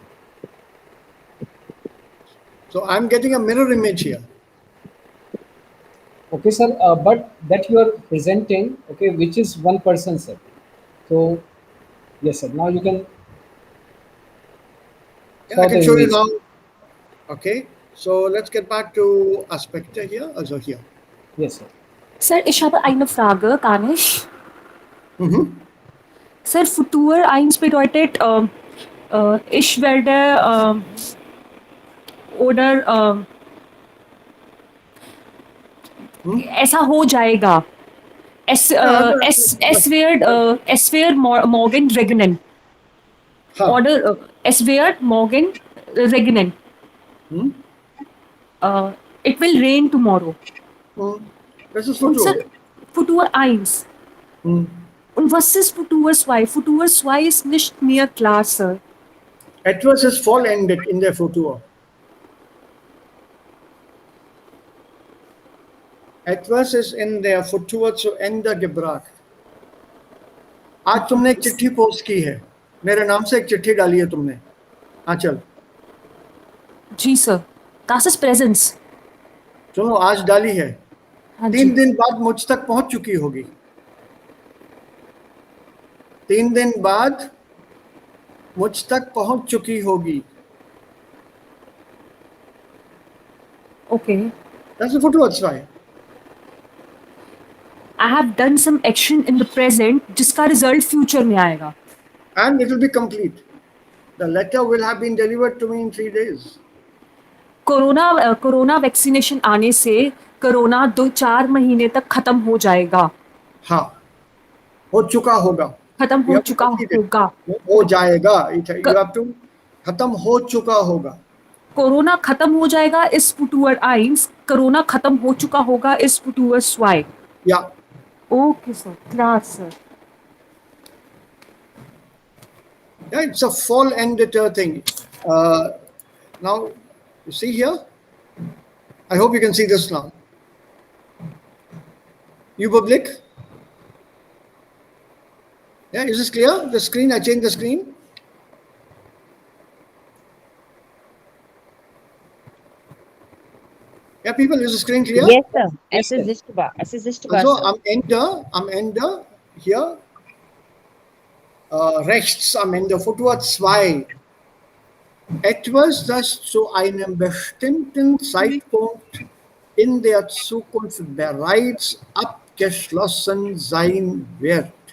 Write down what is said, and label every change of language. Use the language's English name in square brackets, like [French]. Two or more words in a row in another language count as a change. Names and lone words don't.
[English] So I'm getting a mirror image here. Okay, sir. But that you are presenting, okay, which is one person, sir. So, yes, sir. Now you can. Yeah, I Saw can the show you image. now. Okay, so let's get back to Aspekte [German] hier, also hier. [English] Yes, sir. [German] Sir, ich habe eine Frage, kann ich? Mhm. Sir, Futur 1 bedeutet, ich werde oder [Hindi] ऐसा हो जाएगा. [German] Ja, Es wird morgen regnen. ha. Oder es wird morgen regnen. Hm? [English] It will rain tomorrow. [German] Hm. Das ist Und Futur. Sir, Futur 1. Hm. Und was ist Futur 2? Futur 2 ist nicht mehr klar, Sir. Etwas ist vollendet in der Futur. Etwas ist in der Futur zu Ende gebracht. [Hindi] आज तुमने एक चिट्ठी पोस्ट की है, मेरे नाम से एक चिट्ठी डाली है तुमने. हाँ चल. जी सर. [German] Das ist Präsenz. [Hindi] सुनो, आज डाली है. हाँ 3 जी. दिन बाद मुझ तक पहुंच चुकी होगी. 3 दिन बाद मुझ तक पहुंच चुकी होगी. [English] Okay. [German] Das ist Futur 2. [English] I have done some action in the present जिसका result future [Hindi] में आएगा. [English] And it will be complete. The letter will have been delivered to me in 3 days. corona vaccination [Hindi] आने से कोरोना 2-4 महीने तक खत्म हो जाएगा. हाँ, हो चुका होगा. खत्म हो चुका होगा. हो जाएगा. [English] You have to [Hindi] खत्म हो चुका होगा. कोरोना खत्म हो जाएगा इस Futur 1. कोरोना खत्म हो चुका होगा इस Futur 2. [English] Yeah. Okay, sir. Klar, sir. Yeah, it's a fall-ended thing. Now, you see here? I hope you can see this now. You public? Yeah, is this clear? The screen, I changed the screen. Yeah, people, is the screen clear? Yes, sir. Yes, [German] Es ist sichtbar. Es ist sichtbar, Also sir. am Ende hier rechts am Ende Futur 2. Etwas, das zu einem bestimmten Zeitpunkt in der Zukunft bereits abgeschlossen sein wird.